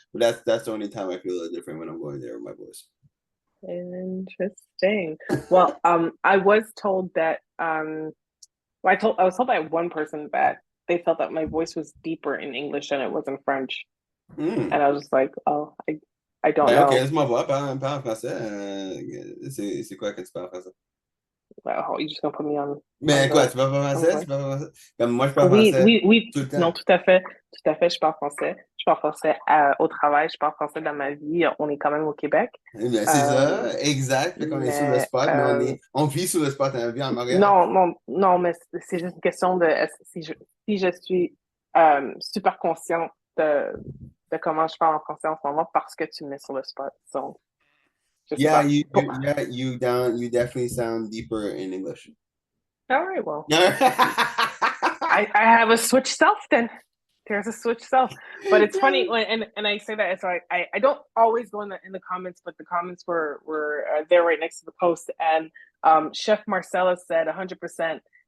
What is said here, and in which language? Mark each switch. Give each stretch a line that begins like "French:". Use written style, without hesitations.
English: But that's the only time I feel a little different, when I'm going there with my voice. Interesting. Well, I was told that I was told by one person that they felt that my voice was deeper in English than it was in French. And I was just like, oh, I don't know.
French: Ok, laisse-moi voir, parle en français. C'est quoi que tu parles français?
English: Oh, you're just gonna put me on.
French: Mais quoi, tu parles pas français? Tu parles pas français? Comme moi, je parle français tout le temps. Non, tout à fait, je parle français. Je parle français au travail, je parle français dans ma vie. On est quand même au Québec. C'est ça, exact. Fait qu'on est sur le spot, mais on vit sur le spot, on vit en Montréal. Non, mais c'est juste une question de si je suis super consciente de comment je parle en français en ce moment parce que tu me mets sur le spot.
English: So, yeah, you definitely sound deeper in English. All right, well. I have a switch self then. There's a switch self. But it's funny when and I say that, it's like I don't always go in the comments, but the comments were there right next to the post, and Chef Marcella said 100%.